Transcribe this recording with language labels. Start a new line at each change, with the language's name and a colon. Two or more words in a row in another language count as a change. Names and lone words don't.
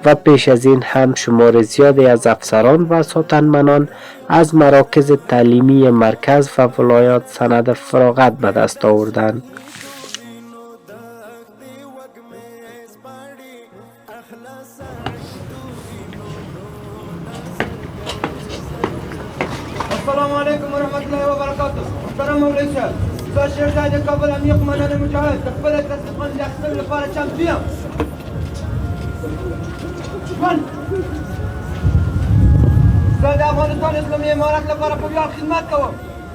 Persian: و پیش از این هم شمار زیادی از افسران و ساتنمنان از مراکز تعلیمی مرکز و ولایات سند فراغت به دست آوردند.
Arabic: السلام علیکم و رحمت الله و برکاته.
Pashto: محترم مولوی صاحب، زه شهزاده کابل امنیه قماندان مجاهد د خپل تصدیقان د اخیستلو لپاره چمتو یم. زه د افغانستان اسلامي امارت لپاره په ویاړ خدمت کوم.